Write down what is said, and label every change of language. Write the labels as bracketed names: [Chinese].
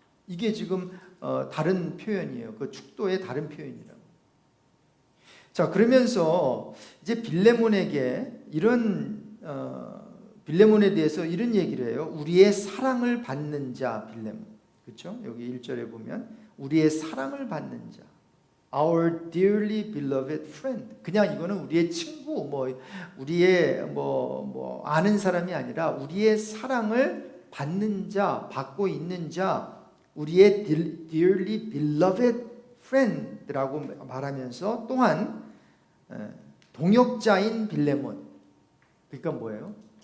[Korean] 이게 지금 다른 표현이에요. 그 축도의 다른 표현이라고. 자, 그러면서 이제 빌레몬에게 이런 빌레몬에 대해서 이런 얘기를 해요. 우리의 사랑을 받는 자 빌레몬. 그렇죠? 여기 1절에 보면 우리의 사랑을 받는 자. [English] Our dearly beloved friend. [Korean] 그냥 이거는 우리의 친구, 우리의 아는 사람이 아니라 우리의 사랑을 받는 자, 받고 있는 자, 우리의 [English] dearly beloved friend [Korean] 라고 말하면서 또한 동역자인 빌레몬. 그러니까 뭐예요?